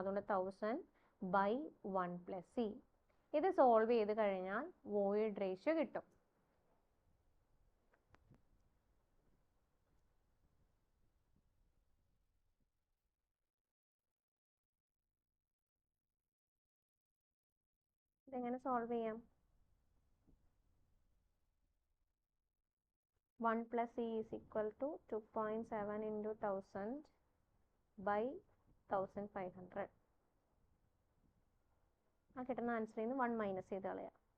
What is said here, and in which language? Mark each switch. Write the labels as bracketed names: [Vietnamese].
[Malayalam] അതുകൊണ്ട് [English] 1000 by 1 plus c. [Malayalam] ഇത് solve ചെയ്ത് കഴിഞ്ഞാൽ വോയിഡ് റേഷ്യോ കിട്ടും. ഇതെങ്ങനെ സോൾവ് ചെയ്യാം? [English] 1 plus e is equal to 2.7 into 1000 by 1500. [Malayalam] ആ കിട്ടുന്ന ആൻസറിൽ നിന്ന് 1 മൈനസ് ചെയ്ത് കളയാം.